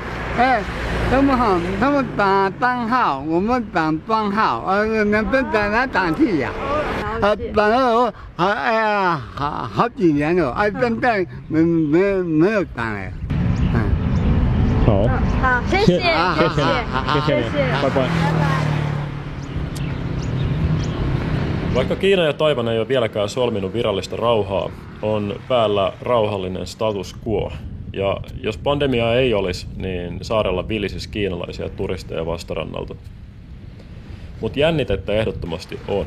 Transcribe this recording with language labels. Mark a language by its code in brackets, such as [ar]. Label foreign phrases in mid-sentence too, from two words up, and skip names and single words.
[zh] 他们打单号，我们打双号，两边打去呀。打了好几年了，现在没有打了。好，谢谢， [fi] 拜拜。Vaikka Kiina ja Taiwan ei ole vieläkään solminut virallista rauhaa, on päällä rauhallinen status quo. Ja jos pandemiaa ei olisi, niin saarella vilisisi kiinalaisia turisteja vastarannalta. Mutta jännitettä ehdottomasti on.